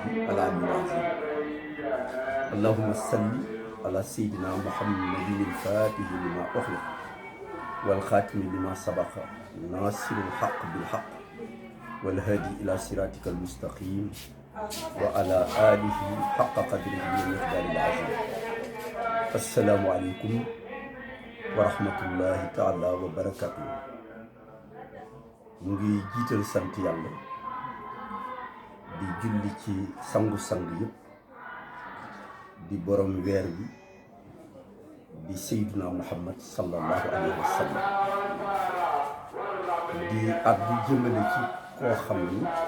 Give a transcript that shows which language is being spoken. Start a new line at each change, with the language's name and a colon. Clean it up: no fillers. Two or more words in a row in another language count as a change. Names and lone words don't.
Arabic: العلي العظيم اللهم صل على سيدنا محمد الفاتح لما أغلق والخاتم لما سبق ناصر الحق بالحق والهادي إلى صراطك المستقيم وعلى آله حق قدره ومقدار العظيم السلام عليكم ورحمة الله تعالى وبركاته
Wolof: ngi jiitël sant yàlla di julli ci sangu-sang yëpp di borom weer bi di Seydina Muhammad
Arabic: صلى الله عليه وسلم
Wolof: di addu jëmale ci koo xam ni